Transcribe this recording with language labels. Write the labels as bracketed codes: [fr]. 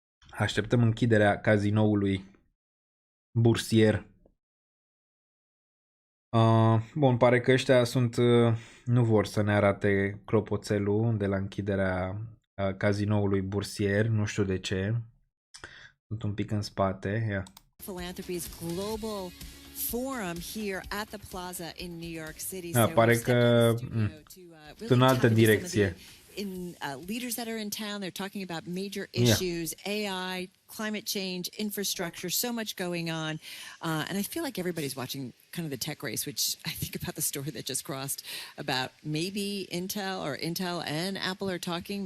[ro] Așteptăm închiderea cazinoului bursier. Bun, pare că ăștia sunt, nu vor să ne arate clopoțelul de la închiderea cazinoului bursier, nu știu de ce. Sunt un pic în spate. Ia. [en] Philanthropy's global forum here at the Plaza in New York City. [ro] Pare că în altă direcție. [en] Leaders that are in town, they're talking about major issues, AI, climate change, infrastructure, so much going on. And I feel like everybody's watching kind of the tech race, which I think about the story that just crossed about maybe Intel and Apple are talking.